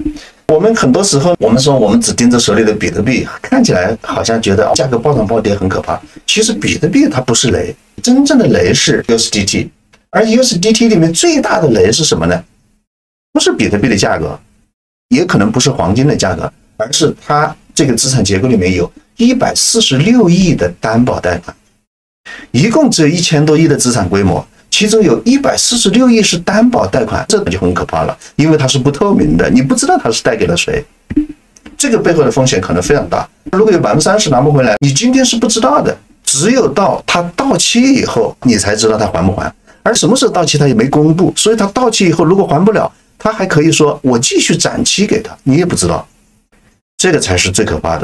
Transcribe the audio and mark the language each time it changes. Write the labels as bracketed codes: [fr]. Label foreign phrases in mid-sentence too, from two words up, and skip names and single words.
[zh] 我們很多時候我們說我們只盯着手裡的比特幣，看起來好像覺得價格暴漲暴跌很可怕，其實比特幣它不是雷，真正的雷是 USDT， 而 USDT 裡面最大的雷是什麼呢？不是比特幣的價格，也可能不是黃金的價格，而是它這個資產結構裡面有146億的擔保貸款，一共只有1000多億的資產規模，其中有146億是擔保貸款，這就很可怕了，因為它是不透明的，你不知道它是貸給了誰，這個背後的風險可能非常大。如果有30%拿不回來，你今天是不知道的，只有到它到期以後，你才知道它還不還，而什麼時候到期它也沒公布，所以它到期以後如果還不了，他還可以說我繼續展期給他，你也不知道，這個才是最可怕的。